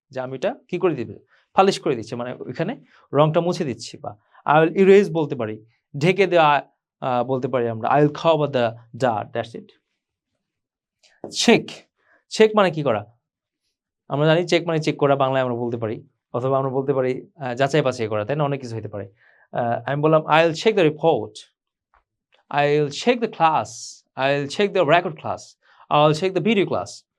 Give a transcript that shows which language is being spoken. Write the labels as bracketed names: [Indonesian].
[Bangla] যে আমি এটা কি করে দিবে? পালিশ করে দিচ্ছি, মানে ওইখানে রংটা মুছে দিচ্ছি। বা [English] I will erase [Bangla] বলতে পারি, ঢেকে দেওয়া বলতে পারি আমরা [English] I will cover the dirt, that's it. [Bangla] Check মানে কি করা? আমরা জানি চেক মানে চেক করা, বাংলায় আমরা বলতে পারি, অথবা আমরা বলতে পারি যাচাই বাছাই করা, তাই না? অনেক কিছু হতে পারে। আমি বললাম [English] I will check the report, I will check the class, I will check the record class, I will check the video class.